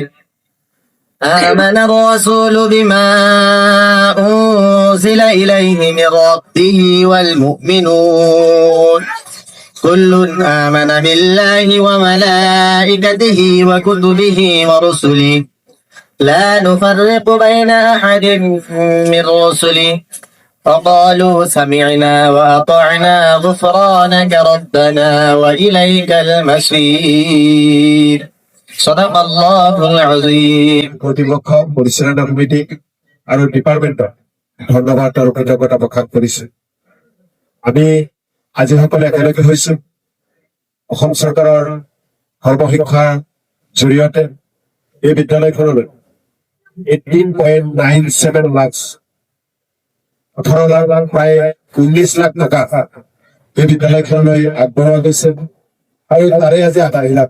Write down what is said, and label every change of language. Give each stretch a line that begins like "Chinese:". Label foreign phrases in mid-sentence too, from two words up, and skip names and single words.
Arabic: آمن الرسول بما أنزل إليه من ربه والمؤمنون كل آمن بالله وملائكته وكتبه ورسله لا نفرق بين أحد من رسله وقالوا سمعنا وأطعنا غفرانك ربنا وإليك المصير. صدق الله العظيم.
Assamese: কর্তৃপক্ষ পরিচালনা কমিটি আৰু ডিপাৰ্টমেণ্ট ধন্যবাদ আৰু কৃতজ্ঞতা প্ৰকাশ কৰিছে। আমি আজি সকলে একেলগে হৈছো অসম চৰকাৰৰ সৰ্বশিক্ষাৰ জৰিয়তে এই বিদ্যালয়খনলৈ 18.97 লাখ 18 লাখ প্ৰায় 19 লাখ টকা এই বিদ্যালয়খনলৈ আগবঢ়োৱা গৈছে আৰু তাৰে আজি 8 লাখ।